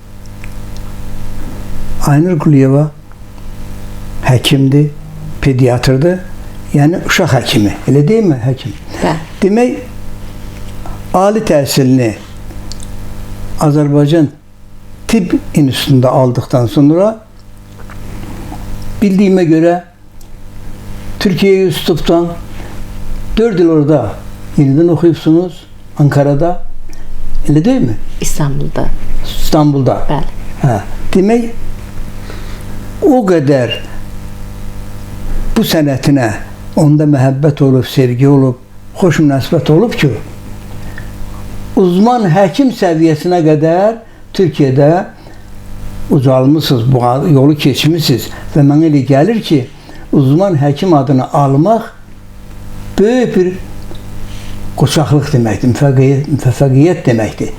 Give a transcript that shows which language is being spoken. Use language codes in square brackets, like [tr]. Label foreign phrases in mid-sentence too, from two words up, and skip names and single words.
[az] Aynur Quliyeva həkimdir, pediatrdır, yəni uşaq həkimi, elə deyilmi həkim? Demək, ali təhsilini Azərbaycan Tibb İnstitutunda aldıqdan sonra bildiyimə görə Türkiye'ye yüz tutubdan 4 yıl orada yeniden okuyubsunuz Ankara'da, elə değil mi? İstanbul'da. İstanbul'da. Bəli. Hə. Demək, o qədər bu sənətinə onda məhəbbət olub, sevgi olub, xoş münasibət olub ki, uzman həkim səviyyəsinə qədər Türkiyədə ucalmışsınız, bu yolu keçmişsiniz və mənə elə gəlir ki, uzman həkim adını almaq böyük bir qoçaqlıq deməkdir, müvəffəqiyyət deməkdir.